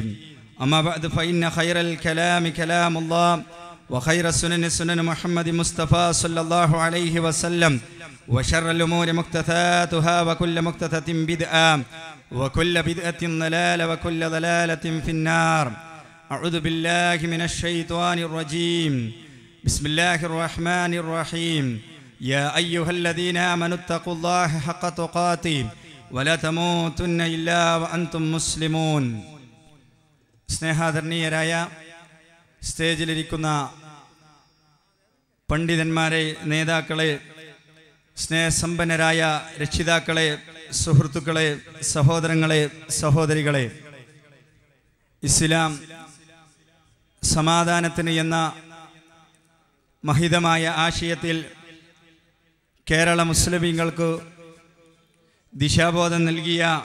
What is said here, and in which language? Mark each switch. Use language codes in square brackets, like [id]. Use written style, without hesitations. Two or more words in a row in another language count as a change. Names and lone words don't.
[ar] أما بعد فإن خير الكلام كلام الله وخير السنن سنن محمد مصطفى صلى الله عليه وسلم وشر الأمور محدثاتها وكل محدثة بدعة وكل بدعة ضلالة وكل ضلالة في النار. أعوذ بالله من الشيطان الرجيم. بسم الله الرحمن الرحيم. يا أيها الذين آمنوا اتقوا الله حق تقاته ولا تموتن إلا وأنتم مسلمون. [ml] സ്നേഹാദരണീയരായ സ്റ്റേജിലിരിക്കുന്ന പണ്ഡിതന്മാരെ, നേതാക്കളെ, സ്നേഹസമ്പന്നരായ രക്ഷിതാക്കളെ, സുഹൃത്തുക്കളെ, സഹോദരങ്ങളെ, സഹോദരികളെ, ഇസ്ലാം സമാധാനത്തിന് എന്ന മഹിതമായ ആശയത്തിൽ കേരള മുസ്ലിമീങ്ങൾക്ക് ദിശാബോധം നൽകിയ